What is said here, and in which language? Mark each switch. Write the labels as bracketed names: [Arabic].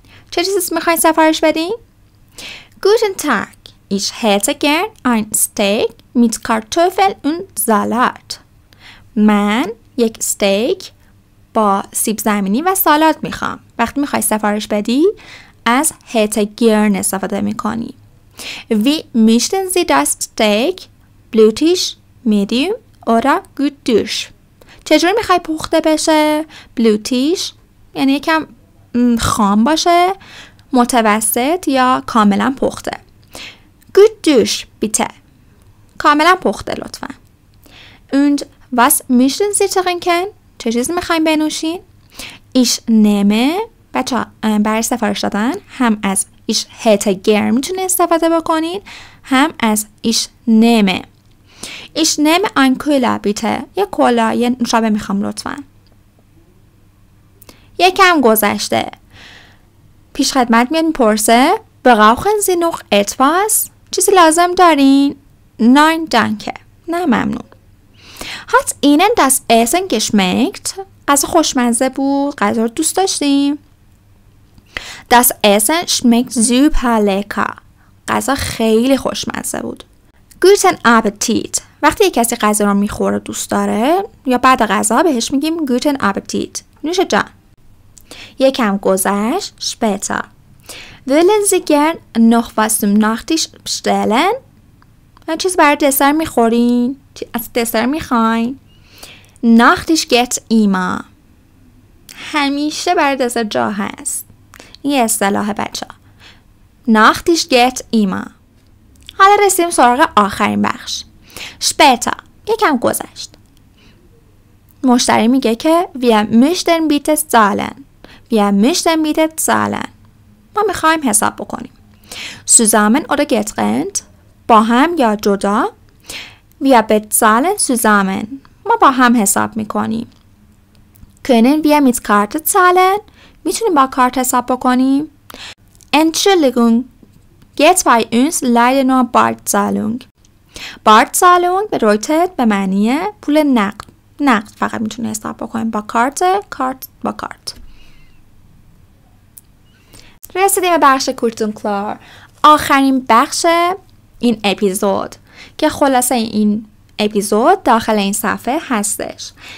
[Persian] چه چیزی میخواین سفارش بدین؟ [German] Guten Tag. Ich hätte gern ein Steak mit Kartoffeln und Salat. [Persian] من یک استیک با سیب زمینی و سالاد میخوام. وقتی میخوای سفارش بدی از [German] hätte gern [Persian] استفاده میکنی. [German] Wie möchten Sie das Steak? Blutig, medium oder gut durch? [Persian] چجوری میخوای پخته بشه؟ Blutig یعنی یکم خام باشه، متوسط یا کاملا پخته. [German] Gut durch bitte. [Persian] کاملا پخته لطفا. [German] Und was möchten Sie trinken? [Persian] چه چیزی میخوایم بنوشین؟ [German] Ich nehme [Persian] بچه برای سفارش دادن هم از [German] ich hätte gern [Persian] میتونه استفاده بکنین، هم از [German] ich nehme. Ich nehme ein Cola bitte. [Persian] یه کولا، یه نوشابه میخوام لطفا. یکم گذشته پیش خدمت میاد میپرسه [German] brauchen Sie noch etwas؟ [Persian] چیزی لازم دارین؟ [German] Nein danke. [Persian] نه ممنون. [German] Hat Ihnen das Essen geschmeckt؟ [Persian] غذا خوشمزه بود؟ غذا رو دوست داشتیم؟ [German] Das Essen schmeckt super lecker. [Persian] غذا خیلی خوشمزه بود. [German] Guten Appetit. [Persian] وقتی یک کسی غذا رو میخوره دوست داره یا بعد غذا بهش میگیم [German] Guten Appetit. [Persian] نوش جان. یکم گذشت später. [German] Wollen Sie gern noch was zum Nachtisch bestellen؟ [Persian] چیز برای دسر میخورین؟ از دسر میخواین؟ [German] Nachtisch geht immer. [Persian] همیشه برای دسر جا هست. این اصطلاح بچه. [German] Nachtisch geht immer. [Persian] حالا رسیدیم سراغ آخرین بخش. später. یکم گذشت. مشتری میگه که [German] wir möchten bitte zahlen. Wir möchten bitte zahlen. [Persian] ما میخوایم حساب بکنیم. [German] Zusammen oder getrennt. [Persian] با هم یا جدا. [German] Wir bezahlen zusammen. [Persian] ما با هم حساب میکنیم. [German] Können wir mit Karte zahlen? [Persian] میتونیم با کارت حساب بکنیم. [German] Entschuldigung, geht bei uns leider nur Barzahlung. Barzahlung bedeutet [Persian] به معنی پول نقد فقط میتونه حساب بکنیم با کارت با کارت. رسیدیم به بخش کورتون کلار، آخرین بخش این اپیزود که خلاصه این اپیزود داخل این صفحه هستش.